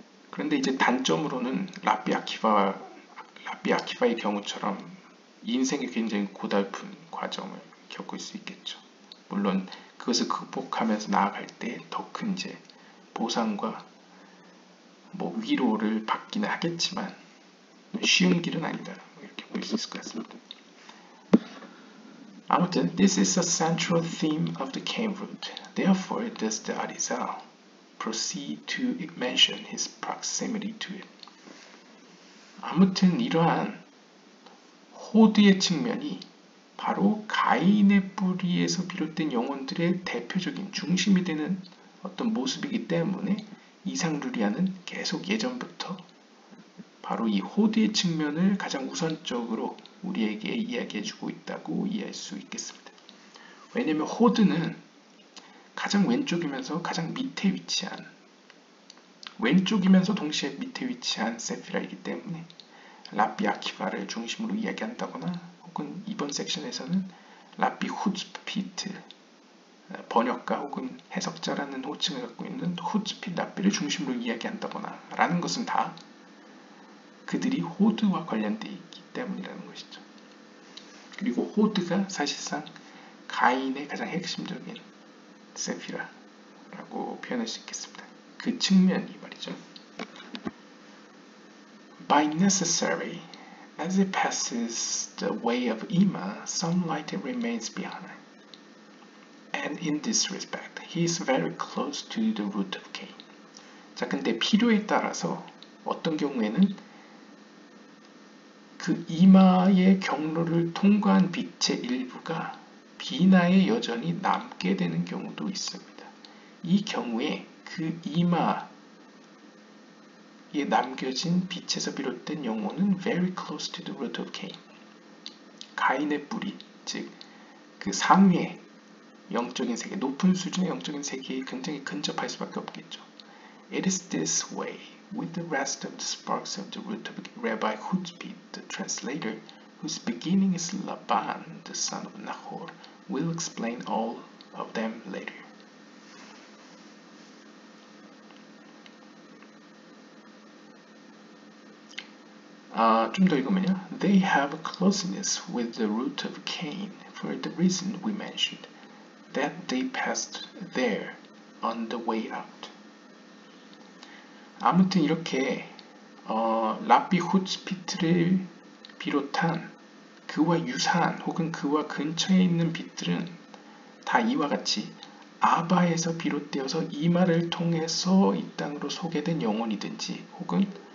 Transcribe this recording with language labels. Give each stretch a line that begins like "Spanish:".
Korean: 그런데 이제 단점으로는 라비 아키바의 경우처럼 인생이 굉장히 고달픈 과정을 겪을 수 있겠죠. 물론 그것을 극복하면서 나아갈 때 더 큰 이제 보상과 위로를 받기는 하겠지만 쉬운 길은 아니다 이렇게 볼 수 있을 것 같습니다. 아무튼
English: this is a central theme of the Cain root. Therefore, does the Arizal proceed to mention his proximity to it.
Korean: 아무튼 이러한 호드의 측면이 바로 가인의 뿌리에서 비롯된 영혼들의 대표적인 중심이 되는 어떤 모습이기 때문에 이상루리아는 계속 예전부터 바로 이 호드의 측면을 가장 우선적으로 우리에게 이야기해주고 있다고 이해할 수 있겠습니다. 왜냐하면 호드는 가장 왼쪽이면서 가장 밑에 위치한 왼쪽이면서 동시에 밑에 위치한 세피라이기 때문에 라비 아키바를 중심으로 이야기한다거나 혹은 이번 섹션에서는 라비 후츠피트 번역가 혹은 해석자라는 호칭을 갖고 있는 후츠핏 라비를 중심으로 이야기한다거나 라는 것은 다 그들이 호드와 관련되어 있기 때문이라는 것이죠. 그리고 호드가 사실상 가인의 가장 핵심적인 세피라라고 표현할 수 있겠습니다. 그 측면이 말이죠.
English: By necessary, as it passes the way of Ima, some light remains behind. And in this respect, he is very close to the root of Cain.
Korean: 자, 근데 필요에 따라서 어떤 경우에는 그 이마의 경로를 통과한 빛의 일부가 비나에 여전히 남게 되는 경우도 있습니다. 이 경우에 그 이마에 남겨진 빛에서 비롯된 영혼은
English: very close to the root of Cain.
Korean: 가인의 뿌리, 즉 그 상위의 영적인 세계, 높은 수준의 영적인 세계에 굉장히 근접할 수밖에 없겠죠.
English: It is this way with the rest of the sparks of the root of Rabbi Hutspit, the translator, whose beginning is Laban, the son of Nahor, will explain all of them later.
Korean: 좀 더 읽으면요.
English: They have a closeness with the root of Cain for the reason we mentioned, that they passed there on the way out.
Korean: 아무튼 이렇게 라비 후츠피트를 비롯한 그와 유사한 혹은 그와 근처에 있는 빛들은 다 이와 같이 아바에서 비롯되어서 이마를 통해서 이 땅으로 소개된 영혼이든지 혹은